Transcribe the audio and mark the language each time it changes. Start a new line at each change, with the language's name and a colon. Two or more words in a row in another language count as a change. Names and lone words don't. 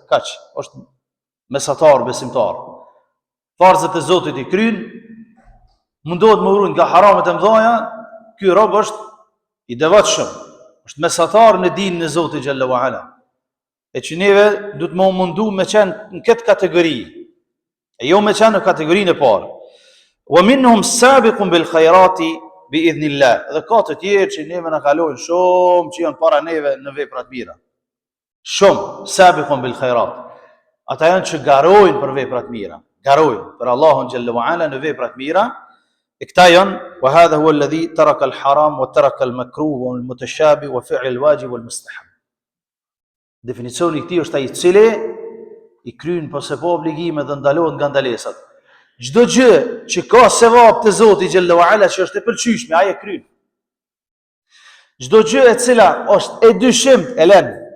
Albanian: Kaq, është mesatar, besimtar. Farzet e Zotit i kryen, mundohet më ruajë nga haramet e mëdha, ky rob është i devotshëm, është mesatar në dinën e Zotit
Arabic: جل وعلا.
Albanian: E që neve du të më mundu me qenë në këtë kategori, e jo me qenë në kategorinë e parë.
Arabic: ومنهم سابق بالخيرات بإذن الله.
Albanian: Dhe ka të tjerë që neve na kalojnë shumë që janë para neve në vepra të mira. Shumë,
Arabic: سابق بالخيرات.
Albanian: Ata janë që garojnë për vepra të mira, garojnë për Allahun
Arabic: جل وعلا
Albanian: në vepra të mira. E këta janë,
Arabic: وهذا هو الذي ترك الحرام وترك المكروه والمتشابه وفعل الواجب والمستحب.
Albanian: Definicioni i këtij është ai i cili i kryen pas po obligime dhe ndalohet nga ndalesat. Çdo gjë që ka sevap te Zoti
Arabic: جل وعلا
Albanian: që është e pëlqyeshme, ai e kryen. Çdo gjë e cila është e dyshimt, e lën.